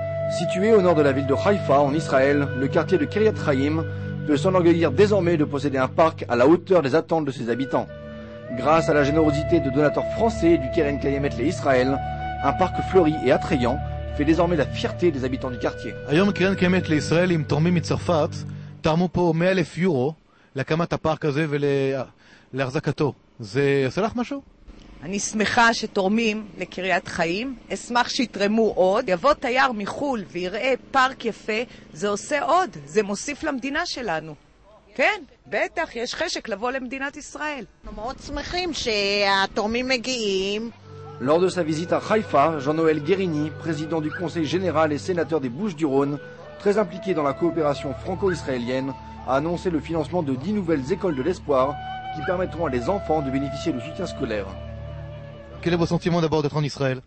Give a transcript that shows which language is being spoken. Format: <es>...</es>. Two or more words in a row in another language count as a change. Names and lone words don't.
<fr>Situé au nord de la ville de Haïfa, en Israël, le quartier de Kiryat Chaim peut s'enorgueillir désormais de posséder un parc à la hauteur des attentes de ses habitants. Grâce à la générosité de donateurs français du Keren Kayemet Israël, un parc fleuri et attrayant fait désormais la fierté des habitants du quartier.</fr> <he>היום קרן קיימת לישראל עם תורמים מצרפת תרמו פה 100,000 יורו להקמת הפארק הזה ולהחזקתו. זה עושה לך משהו? אני שמחה שתורמים לקריית חיים, אשמח שיתרמו עוד, יבוא תייר מחול ויראה פארק יפה, זה עושה עוד, זה מוסיף למדינה שלנו. כן, בטח, יש חשק לבוא למדינת ישראל. אנחנו מאוד שמחים שהתורמים מגיעים.</he> <fr>Lors de sa visite à Haïfa, Jean-Noël Guérini, président du Conseil général et sénateur des Bouches-du-Rhône, très impliqué dans la coopération franco-israélienne, a annoncé le financement de 10 nouvelles écoles de l'espoir qui permettront à des enfants de bénéficier de soutien scolaire. Quel est votre sentiment d'abord d'être en Israël?</fr>